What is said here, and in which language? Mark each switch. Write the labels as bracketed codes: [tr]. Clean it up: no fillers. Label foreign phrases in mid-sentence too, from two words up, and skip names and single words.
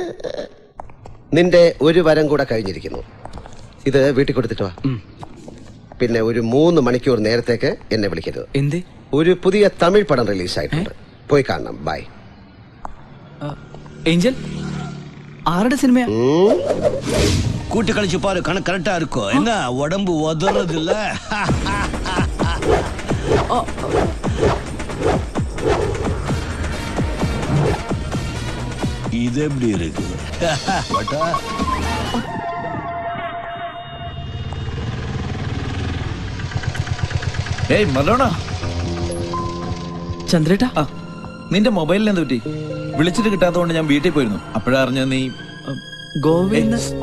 [ml] നിന്റെ ഒരു വരം കൂടെ കഴിഞ്ഞിരിക്കുന്നു. ഇത് വീട്ടിൽ കൊടുത്തിട്ട് വാ. പിന്നെ ഒരു 3 മണിക്കൂർ നേരത്തേക്ക് എന്നെ വിളിക്കരുത്. എന്തേ? ഒരു പുതിയ തമിഴ് പടം റിലീസായിട്ടുണ്ട്, പോയി കാണണം. ബൈ. ഏഞ്ചൽ ആരുടെ സിനിമയാ? [ta] கூட்டி கழிச்சு பாரு, கணக்கு கரெக்டா இருக்கும். என்ன உடம்பு உதறது இல்ல? இது எப்படி இருக்கு? [ml] ഏയ് മലോണ, ചന്ദ്രേട്ടാ, നിന്റെ മൊബൈലിൽ എന്ത് പറ്റി? വിളിച്ചിട്ട് കിട്ടാത്തതുകൊണ്ട് ഞാൻ വീട്ടിൽ പോയിരുന്നു. അപ്പോഴാ അറിഞ്ഞ നീ ഗോവയിൽ